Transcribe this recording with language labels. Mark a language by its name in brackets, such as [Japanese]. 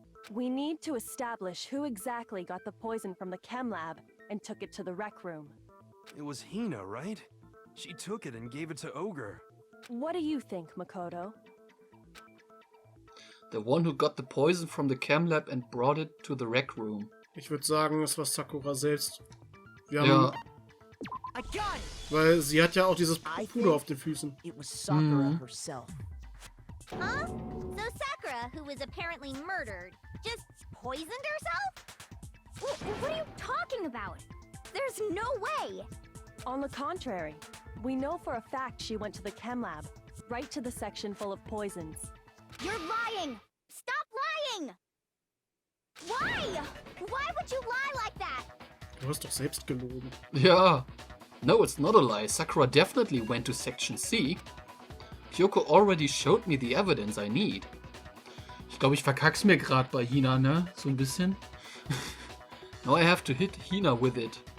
[English] We need to establish who exactly got the poison from the chem lab and took it to the rec room. It was Hina, right? She took it and gave it to Ogre. What do you think, Makoto? The one who got the poison from the chem lab and brought it to the rec room. [German] Ich würde sagen, es war Sakura selbst. Wir Ja. haben, weil sie hat ja auch dieses Puder auf den Füßen. [English] It was Sakura herself. Huh? So Sakura, who was apparently murdered, just poisoned herself? What are you talking about? There's no way! On the contrary, we know for a fact she went to the chem lab, right to the section full of poisons. You're lying! Stop lying! Why? Why would you lie like that? [German] Du hast doch selbst gelogen. [English] Ja. No, it's not a lie. Sakura definitely went to Section C. Kyoko already showed me the evidence I need. [German] Ich glaube, ich verkack's mir gerade bei Hina, ne? So ein bisschen. [English] Now I have to hit Hina with it.